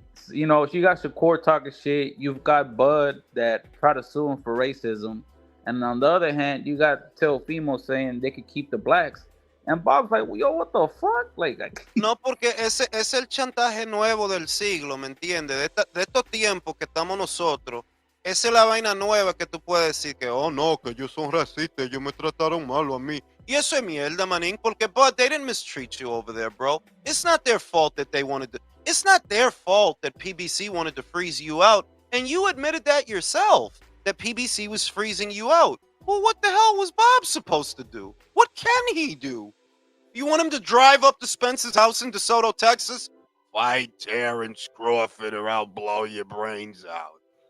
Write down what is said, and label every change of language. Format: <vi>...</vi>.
<en>You know, you got Shakur talking shit. You've got Bud that try to sue him for racism, and on the other hand, you got Teofimo saying they could keep the blacks. And Bob's like, well, yo, what the fuck? Like,</en> <es>No, porque ese es el chantaje nuevo del siglo, ¿me entiendes? De estos tiempos que estamos nosotros. Esa es la vaina nueva que tú puedes decir que, oh no, que ellos son racistas, ellos me trataron malo a mí. Y eso es mierda, manín, porque,</es> <en>but they didn't mistreat you over there, bro. It's not their fault that they wanted to, it's not their fault that PBC wanted to freeze you out. And you admitted that yourself, that PBC was freezing you out. Well, what the hell was Bob supposed to do? What can he do? You want him to drive up to Spencer's house in DeSoto, Texas? Fight Terrence Crawford or I'll blow your brains out.</en>